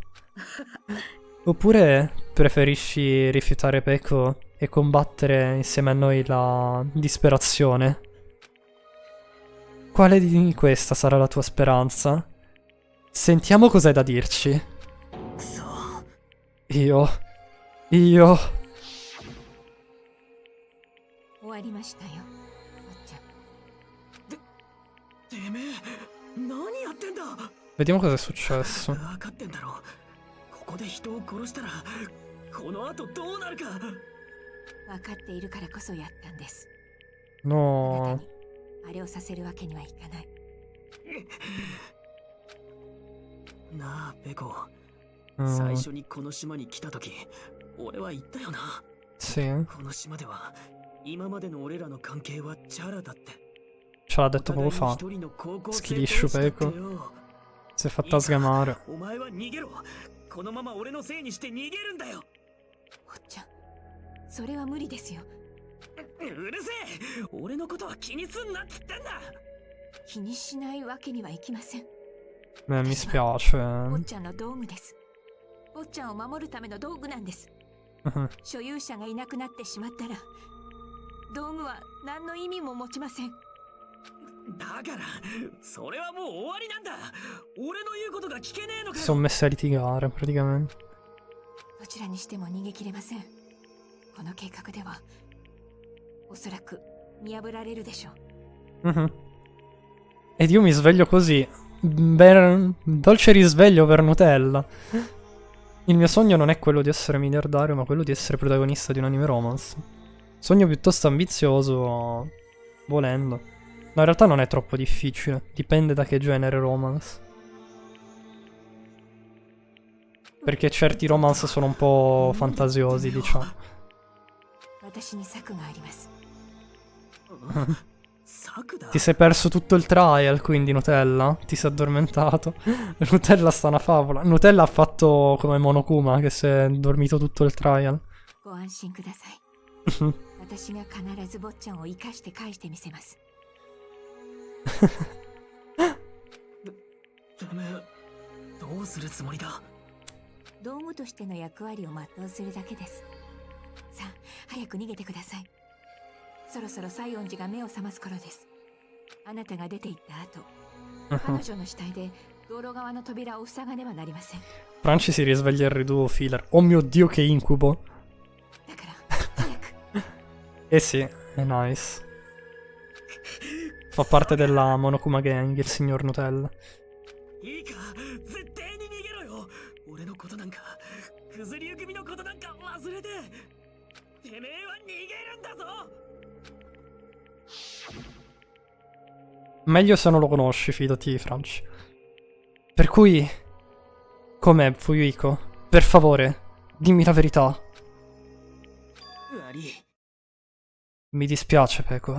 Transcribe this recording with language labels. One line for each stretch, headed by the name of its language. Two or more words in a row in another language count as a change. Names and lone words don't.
Italian: Oppure preferisci rifiutare Peko e combattere insieme a noi la disperazione? Quale di questa sarà la tua speranza? Sentiamo cos'hai da dirci. Io...
Japanese: 終わりましたよ、おっちゃん。てめえ、何やってんだ。
Italian: Vediamo cosa è successo.
Japanese: 分かってんだろ。ここで人を殺したら、この後どうなるか。分かっているからこそやったんです。
Italian: No.
Japanese: あれをさせるわけにはいかない。なあ、ペコ。最初にこの島に来た時、俺は言ったよな。
Italian: Sì.
Japanese: この島では今までの俺らの関係はチャラだって。
Italian: Ce l'ha detto poco fa. Schiliscio Peko. Si è fatta sgamare.
Japanese: お前は逃げろ。このまま俺のせいにして逃げるんだよ。おっちゃん、それは無理ですよ。うるせえ。俺のことは気にすんなっつってんだ。気にしないわけにはいきません。
Italian: Mi spiace.
Japanese: おっちゃんの道具です。おっちゃんを守るための道具なんです。所有者がいなくなってしまったら、道具は何の意味も持ちません。だからそれはもう終わりなんだ。俺の言うことが聞けねえのかよ。
Italian: Si sono messi a litigare praticamente.
Japanese: どちらにしても逃げ切れません。この計画ではおそらく見破られるでしょう。
Italian: Ed io mi sveglio così. Dolce risveglio per Nutella. Il mio sogno non è quello di essere miliardario, ma quello di essere protagonista di un anime romance. Sogno piuttosto ambizioso, volendo. No, in realtà non è troppo difficile. Dipende da che genere romance. Perché certi romance sono un po' fantasiosi, diciamo. Ti sei perso tutto il trial, quindi Nutella? Ti sei addormentato? Nutella sta una favola. Nutella ha fatto come Monokuma, che si è dormito tutto il trial.
Japanese: 私が必ず坊ちゃんを生かして返してみせます。てめえ、どうするつもりだ？道具としての役割を全うするだけです。さあ、早く逃げてください。そろそろ西園寺が目を覚ます頃です。あなたが出て行った後、彼女の死体で道路側の扉を塞がねばなりません。
Italian: Franci si risveglia il riduo filler. Oh mio Dio, che incubo! Eh sì, è nice. Fa parte della Monokuma Gang, il signor Nutella.
Japanese: いいか、絶対に逃げろよ。俺のことなんか、クズリュウ組のことなんか忘れて。てめえは逃げるんだぞ。
Italian: Meglio se non lo conosci, fidati, Franci. Per cui... Com'è, Fuyuhiko? Per favore, dimmi la verità. Mi dispiace, Peko.